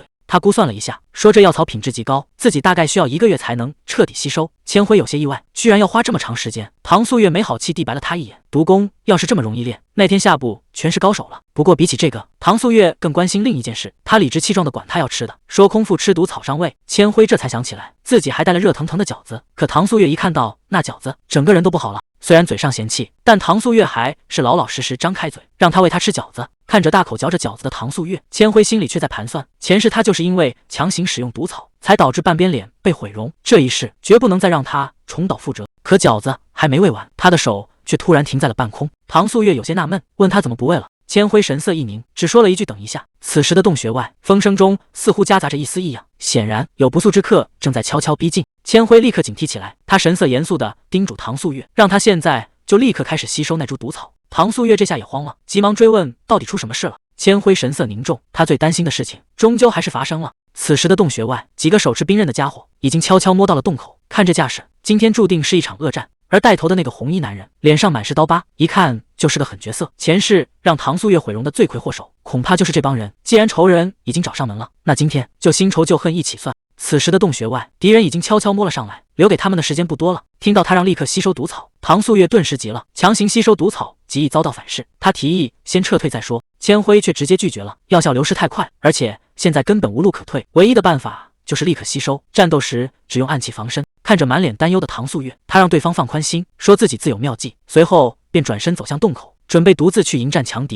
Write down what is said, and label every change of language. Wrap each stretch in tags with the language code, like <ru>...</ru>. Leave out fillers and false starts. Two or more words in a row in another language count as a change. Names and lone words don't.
<zh>他估算了一下，說這藥草品質極高，自己大概需要1個月才能徹底吸收。千輝有些意外，居然要花這麼長時間。唐素月沒好氣地白了他一眼，毒功要是這麼容易練，那天下部全是高手了。不過比起這個，唐素月更關心另一件事。他理直氣壯地管他要吃的，說空腹吃毒草傷胃。千輝這才想起來，自己還帶了熱騰騰的餃子。可唐素月一看到那餃子，整個人都不好了。雖然嘴上嫌棄，但唐素月還是老老實實張開嘴，讓他餵他吃餃子。看着大口嚼着餃子的唐素月，千輝心裡卻在盤算，前世他就是因為強行使用毒草，才導致半邊臉被毀容，這一世絕不能再讓他重蹈覆轍。可餃子還沒餵完，他的手卻突然停在了半空。唐素月有些納悶，問他怎麼不餵了。千輝神色一凝，只說了一句：“等一下。” 此時的洞穴外，風聲中似乎夾雜着一絲異樣，顯然有不速之客正在悄悄逼近。千輝立刻警惕起來，他神色嚴肅地叮囑唐素月，讓他現在就立刻開始吸收那株毒草。唐素月這下也慌了，急忙追問到底出什麼事了。千輝神色凝重，他最擔心的事情終究還是發生了。此時的洞穴外，幾個手持兵刃的家伙已經悄悄摸到了洞口，看這架勢，今天注定是一場惡戰。而帶頭的那個紅衣男人臉上滿是刀疤，一看就是個狠角色，前世讓唐素月毀容的罪魁禍首，恐怕就是這幫人。既然仇人已經找上門了，那今天就新仇舊恨一起算。此時的洞穴外，敵人已經悄悄摸了上來，留給他们的時間不多了。聽到他讓立刻吸收毒草，唐素月頓時急了，強行吸收毒草極易遭到反噬。他提議先撤退再說，千輝卻直接拒絕了，藥效流失太快，而且現在根本無路可退，唯一的辦法就是立刻吸收，戰鬥時只用暗器防身。看着滿臉擔憂的唐素月，他讓對方放寬心，說自己自有妙計，隨後便轉身走向洞口，準備獨自去迎戰強敵。</zh>